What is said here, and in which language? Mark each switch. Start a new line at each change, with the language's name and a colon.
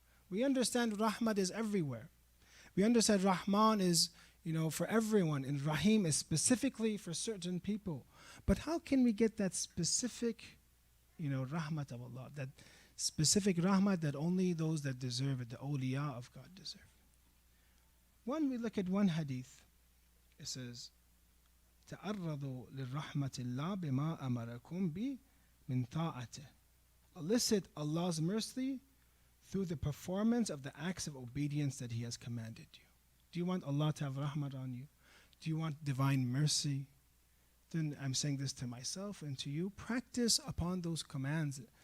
English: We understand rahmat is everywhere. We understand Rahman is, for everyone, and Rahim is specifically for certain people. But how can we get that specific, rahmat of Allah, that specific rahmat that only those that deserve it, the awliya of God, deserve? One, we look at one hadith. It says,
Arabic: تَعَرَّضُوا لِلرَّحْمَةِ اللَّهِ بِمَا أَمَرَكُمْ بِي مِنْ طَاعَتِهِ.
English: Elicit Allah's mercy through the performance of the acts of obedience that He has commanded you. Do you want Allah to have rahmat on you? Do you want divine mercy? Then I'm saying this to myself and to you. Practice upon those commands.